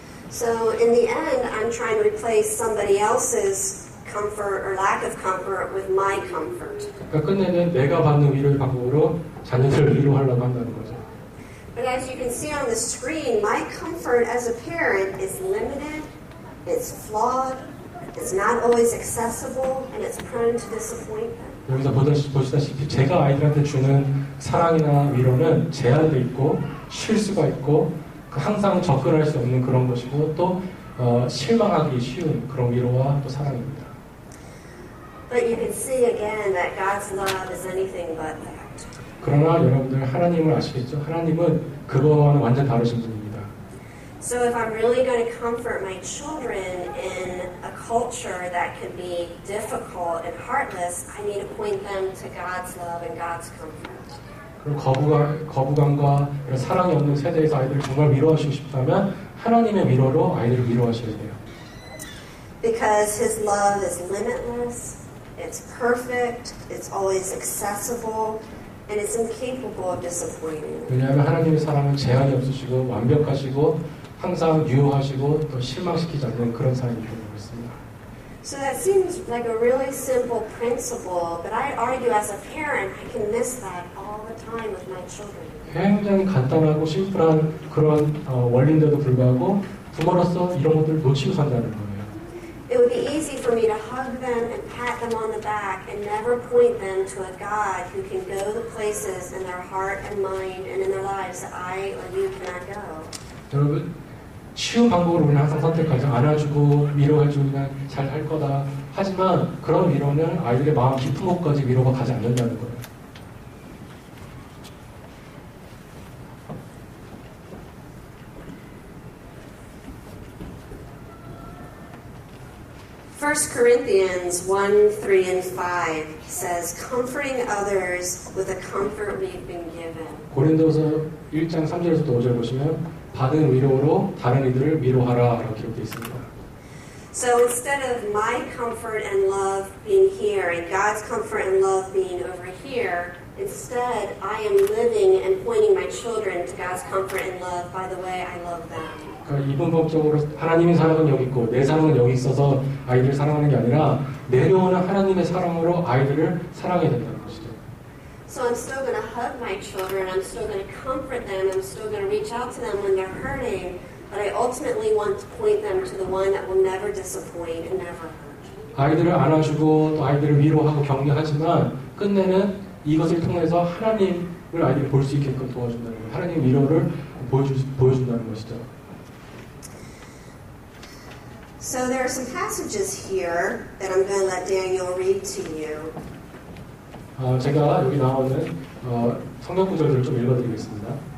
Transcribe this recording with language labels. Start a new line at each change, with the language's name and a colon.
English: So in the end, I'm trying to replace somebody else's comfort or lack of comfort with my comfort.
Korean: 그러니까 끝내는 내가 받는 위로의 방법으로 자녀들을 위로하려고 한다는 거죠.
English: But as you can see on the screen, my comfort as a parent is limited, it's flawed, it's not always accessible, and it's prone to disappointment.
Korean: 여기서 보시다시피 제가 아이들한테 주는 사랑이나 위로는 제한돼 있고 실수가 있고 항상 접근할 수 없는 그런 것이고 또 실망하기 쉬운 그런 위로와 또 사랑입니다.
English: But you can see again that God's love is anything but that.
Korean: 그러나 여러분들 하나님을 아시겠죠? 하나님은 그거와는 완전 다르신 분입니다.
English: So if I'm really going to comfort my children in a culture that can be difficult and heartless, I need to point them to God's love and God's comfort.
Korean: 그리고 거부감과 이런 사랑이 없는 세대에서 아이들을 정말 위로하시고 싶다면 하나님의 위로로 아이들을 위로하셔야 돼요.
English: Because His love is limitless, it's perfect, it's always accessible, and it's incapable of disappointing.
Korean: 왜냐하면 하나님의 사랑은 제한이 없으시고 완벽하시고 항상 유효하시고 또 실망시키지 않는 그런 사랑이기 때문에 그렇습니다.
English: So that seems like a really simple principle, but I argue as a parent, I can miss that all the time with my children.
Korean: 굉장히 간단하고 심플한 그런 원리인데도 불구하고 부모로서 이런 것들을 놓치고 산다는 거예요.
English: It would be easy for me to hug them and pat them on the back and never point them to a God who can go to places in their heart and mind and in their lives that I or you cannot go.
Korean: 여러분, 쉬운 방법으로 우리는 항상 선택하죠. 안아주고 위로해주고 그냥 잘 할 거다. 하지만 그런 위로는 아이들의 마음 깊은 곳까지 위로가 가지 않는다는 거예요.
English: First Corinthians 1, 3, and 5 says, comforting others with the comfort we've been given.
Korean: 고린도서 1장 3절에서 5절 보시면 받은 위로로 다른 이들을 위로하라 라고 기록되어 있습니다.
English: So instead of my comfort and love being here and God's comfort and love being over here, instead I am living and pointing my children to God's comfort and love by the way I love them.
Korean: 그러니까 이분법적으로 하나님의 사랑은 여기 있고 내 사랑은 여기 있어서 아이들을 사랑하는 게 아니라 내려오는 하나님의 사랑으로 아이들을 사랑해야 된다는 것이죠.
English: So I'm still going to hug my children, I'm still going to comfort them, I'm still going to reach out to them when they're hurting, but I ultimately want to point them to the one that will never disappoint and never hurt.
Korean: 아이들을 안아주고 또 아이들을 위로하고 격려하지만 끝내는 이것을 통해서 하나님을 아이들이 볼 수 있게끔 도와준다는 거예요. 하나님 위로를 보여준다는 것이죠.
English: So there are some passages here that I'm going to let Daniel read to you.
Korean: 제가 여기 나오는 성경 구절들을 좀 읽어드리겠습니다.